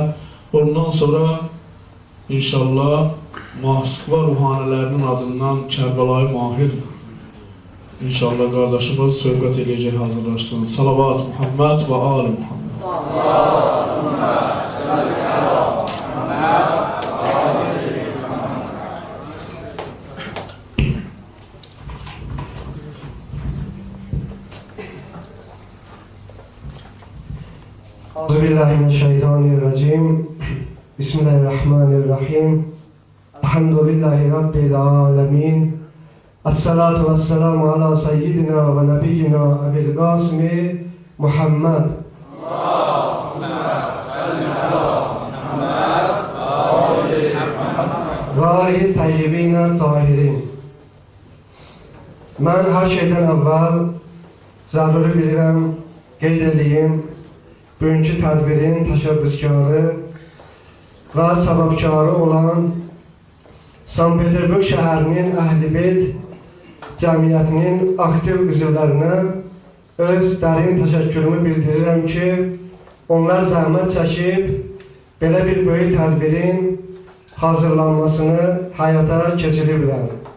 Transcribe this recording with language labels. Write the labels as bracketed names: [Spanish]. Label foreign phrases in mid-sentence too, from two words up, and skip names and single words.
[Azerbaijani] Ondan sonra inşallah Moskva ruhanilərinin adından Kərbəlayı Mahir inşallah qardaşımız söhbət edəcək, hazırlaşsın. Salavat Muhammed və Ali Muhammed. [Arabic] اللهم صل على محمد وآل محمد. أعوذ بالله من الشيطان الرجيم. بسم الله الرحمن الرحيم الحمد لله رب العالمين. الصلاة والسلام على سيدنا ونبينا أبي القاسم محمد. اللهم صل على محمد وآل محمد. وآله الطيبين الطاهرين. [Azerbaijani] Mən hər şeydən əvvəl zəruri bilirəm, qeyd edeyim, bugünkü tədbirin təşəbbüskarı və səbəbkarı olan Sankt-Peterburg şəhərinin Əhl-i-Beyt cəmiyyətinin aktiv üzvlərinə öz dərin təşəkkürümü bildirirəm ki, onlar zəhmət çəkib belə bir böyük tədbirin hazırlanmasını həyata keçiriblər.